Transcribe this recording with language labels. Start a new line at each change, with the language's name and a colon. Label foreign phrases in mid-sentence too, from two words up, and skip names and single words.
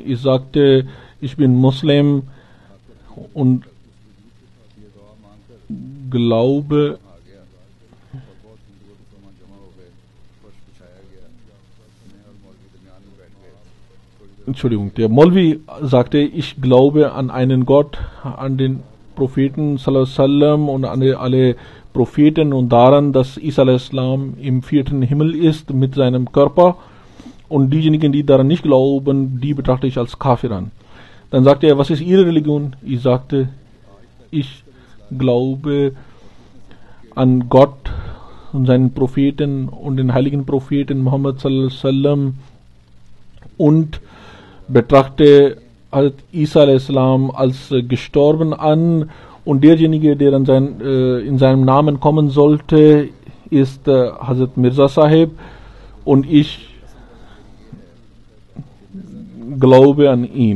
German: Ich sagte: Ich bin Muslim und glaube. Entschuldigung, der Maulvi sagte: Ich glaube an einen Gott, an den Propheten
Arabic: صلى الله عليه وسلم
German: und an alle Propheten und daran, dass Isa a.s. im 4. Himmel ist mit seinem Körper, und diejenigen, die daran nicht glauben, die betrachte ich als Kafir an. Dann sagte er: Was ist Ihre Religion? Ich sagte: Ich glaube an Gott und seinen Propheten und den heiligen Propheten Muhammad
Arabic: صلى الله عليه وسلم
German: und betrachte Isa a.s. als gestorben an, und derjenige, der in seinem Namen kommen sollte, ist Hazrat Mirza Sahib, und ich glaube an ihn.